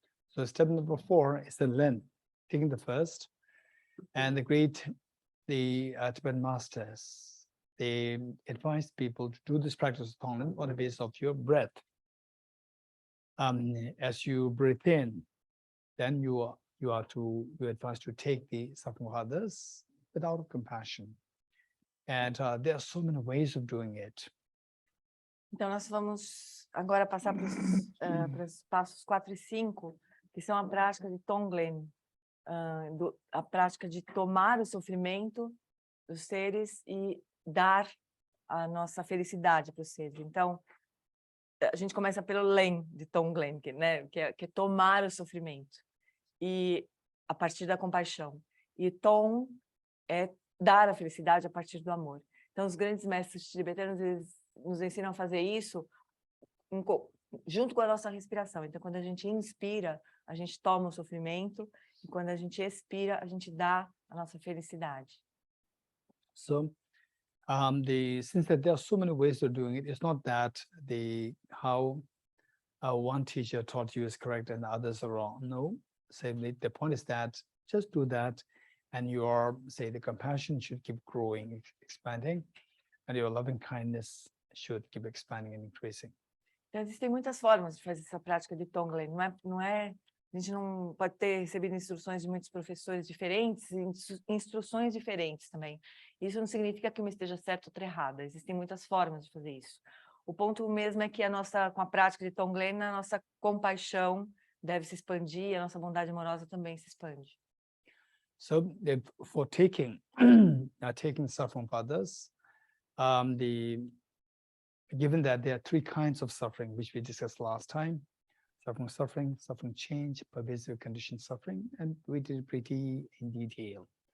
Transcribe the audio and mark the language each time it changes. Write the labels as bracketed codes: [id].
[en] So step number 4 is the Len, taking the first. And the Tibetan masters, they advise people to do this practice of Tonglen on the basis of your breath. As you breathe in, then you advised to take the suffering of others without compassion. And there are so many ways of doing it. [pt] Então, nós vamos agora passar para os passos 4 e 5, que são a prática de Tonglen, a prática de tomar o sofrimento dos seres e dar a nossa felicidade para os seres. Então, a gente começa pelo Len de Tonglen, né? que é tomar o sofrimento, e a partir da compaixão. E Tong é dar a felicidade a partir do amor. Então, os grandes mestres tibetanos, eles nos ensinam a fazer isso junto com a nossa respiração. Então, quando a gente inspira, a gente toma o sofrimento, e quando a gente expira, a gente dá a nossa felicidade. [en] So, since there are so many ways of doing it, it's not that how one teacher taught you is correct and others are wrong. No, the point is that just do that, and the compassion should keep growing, expanding, and your loving kindness should keep expanding and increasing. [pt] Então, existem muitas formas de fazer essa prática de Tonglen. A gente não pode ter recebido instruções de muitos professores diferentes, instruções diferentes também. Isso não significa que uma esteja certa ou outra errada. Existem muitas formas de fazer isso. O ponto mesmo é que com a prática de Tonglen, a nossa compaixão deve se expandir, a nossa bondade amorosa também se expande. [en] So, for taking suffering from others, given that there are 3 kinds of suffering, which we discussed last time: suffering, change, pervasive condition suffering, and we did it pretty in detail.